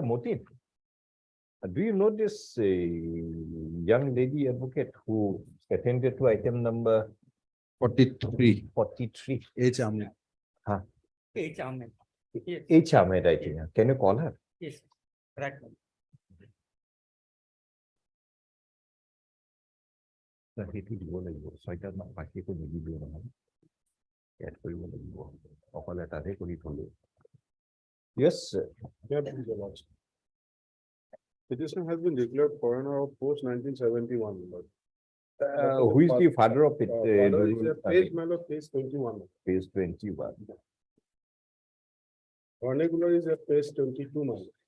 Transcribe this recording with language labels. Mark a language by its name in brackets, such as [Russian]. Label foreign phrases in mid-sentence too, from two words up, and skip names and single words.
[English] Motin, do you know this young lady advocate who attended to item number 43. 43? H. Ahmed. H. Ahmed. Yes, H. Ahmed, I think. Can you call her? yes, correct. [Assamese] সেইটো দিব লাগিব ছয়টা বাকী একো নিদিলেও নহয় এড কৰিব লাগিব অকল এটাতে কৰি থলো [English] Yes, sir. Petition has been declared foreigner of post 1971. Who is the father of it? Page Malo, page 21. Page 21. Vernacular is at page 22 now.